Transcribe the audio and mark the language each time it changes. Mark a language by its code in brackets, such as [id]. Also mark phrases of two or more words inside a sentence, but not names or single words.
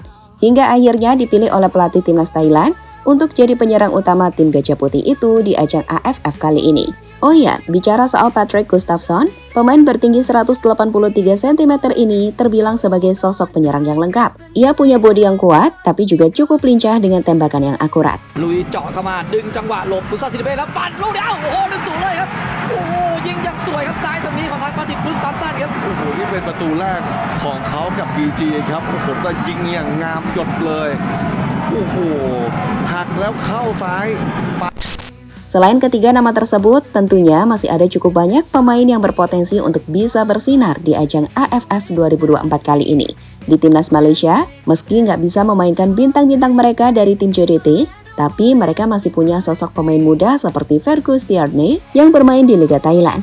[id] Hingga akhirnya dipilih oleh pelatih timnas Thailand untuk jadi penyerang utama tim Gajah Putih itu di ajang AFF kali ini. Oh iya, bicara soal Patrick Gustafsson, pemain bertinggi 183 cm ini terbilang sebagai sosok penyerang yang lengkap. Ia punya bodi yang kuat, tapi juga cukup lincah dengan tembakan yang akurat. [th] ลุยเจาะเข้ามาดึงจังหวะหลบดูซาซิเบแล้วปั่นลูกเดียวโอ้โห1-0เลยครับโอ้โหยิงอย่างสวยครับซ้ายตรงนี้ของทางปาติก Gustafsson ครับโอ้โหนี่เป็นประตูแรกของเขากับ BG ครับโอ้โหก็ยิงอย่างงามหยดเลยโอ้โหหักแล้วเข้าซ้าย [id] Selain ketiga nama tersebut, tentunya masih ada cukup banyak pemain yang berpotensi untuk bisa bersinar di ajang AFF 2024 kali ini. Di timnas Malaysia, meski nggak bisa memainkan bintang-bintang mereka dari tim JDT, tapi mereka masih punya sosok pemain muda seperti Fergus Tierney yang bermain di Liga Thailand.